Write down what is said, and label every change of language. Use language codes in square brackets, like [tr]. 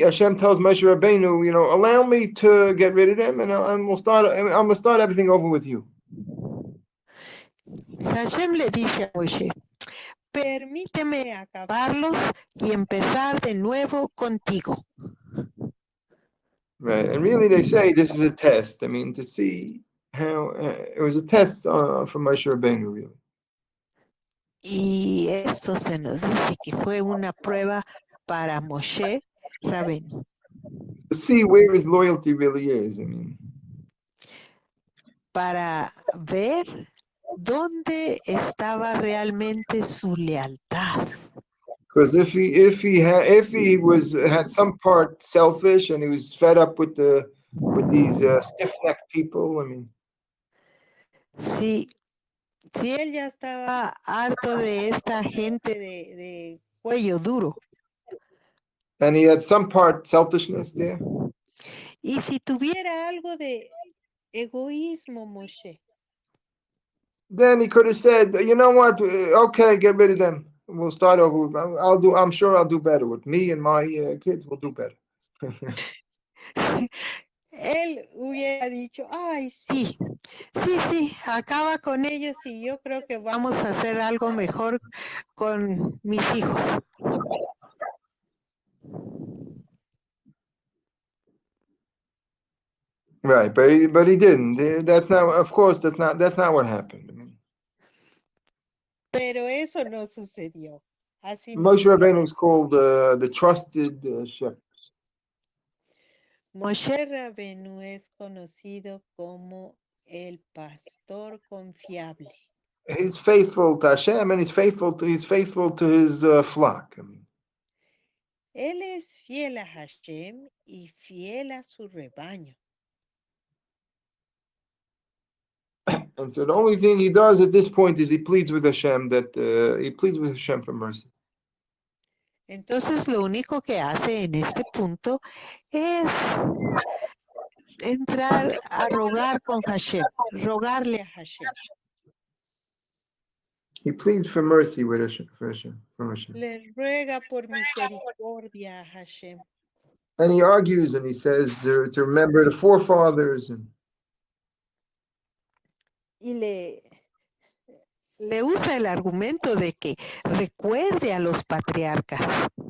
[en] Hashem tells Moshe Rabbeinu, allow me to get rid of them, and I'm gonna start everything over with you. [es] Hashem le dice a Moshe, permíteme acabarlos y empezar de nuevo contigo. [en] Right, and really, they say this is a test. I mean, to see how it was a test for Moshe Rabbeinu, really. [es] Y esto se nos dice que fue una prueba para Moshe Rabbeinu. [en] To see where his loyalty really is. I mean, [es] para ver dónde estaba realmente su lealtad. [en] because if he had some part selfish and he was fed up with these stiff-necked people, I mean. [es] Si él ya estaba harto de esta gente de cuello duro. [en] And he had some part selfishness there. [es] Y si tuviera algo de egoísmo, Moshe. [en] Then he could have said, you know what? Okay, get rid of them. We'll start over. I'm sure I'll do better with me and my kids. We'll do better. [es] Él hubiera dicho, ay, sí, acaba con ellos y yo creo que vamos a hacer algo mejor con mis hijos. [en] Right, but he didn't. That's not what happened. I mean, [es] pero eso no sucedió. Así [en] Moshe Rabbeinu is called the trusted shepherd. [es] Moshe Rabbeinu es conocido como el pastor confiable. [en] he's faithful to Hashem, and he's faithful to his flock. I mean, [es] Él es fiel a Hashem y fiel a su rebaño. [en] and so the only thing he does at this point is he pleads with Hashem for mercy. [es] Entonces lo único que hace en este punto es entrar a rogar con Hashem, rogarle a Hashem. [en] He pleads for mercy with Hashem, from Hashem. [es] Le ruega por misericordia a Hashem. [en] And he argues and he says to remember the forefathers. [es] Y le usa el argumento de que recuerde a los patriarcas.